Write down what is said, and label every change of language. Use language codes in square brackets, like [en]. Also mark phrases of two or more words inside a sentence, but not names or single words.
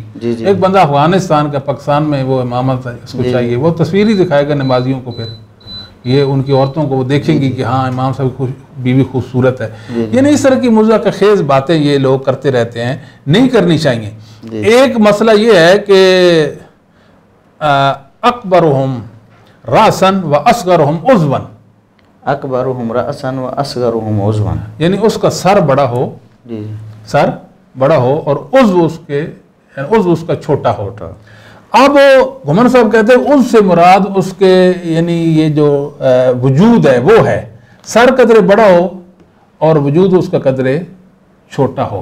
[ur] ایک بندہ افغانستان کا، پاکستان میں وہ امامت اس کو چاہیے، وہ تصویر ہی دکھائے گا نمازیوں کو، پھر یہ ان کی عورتوں کو وہ دیکھیں گی کہ ہاں امام صاحب کی بیوی خوبصورت ہے۔ یعنی اس طرح کی مضحکہ خیز باتیں یہ لوگ کرتے رہتے ہیں، نہیں کرنی چاہیے۔ ایک مسئلہ یہ ہے کہ [ar] اکبرہم راسن و اصغرہم عضواً، اکبرہم راسن و اصغرہم عضواً، [ur] یعنی اس کا سر بڑا ہو، سر بڑا ہو اور عضو اس کا چھوٹا ہو۔ اب گھمن صاحب کہتے ہیں اس سے مراد اس کے یعنی یہ جو وجود ہے وہ ہے، سر قدرے بڑا ہو اور وجود اس کا قدرے چھوٹا ہو۔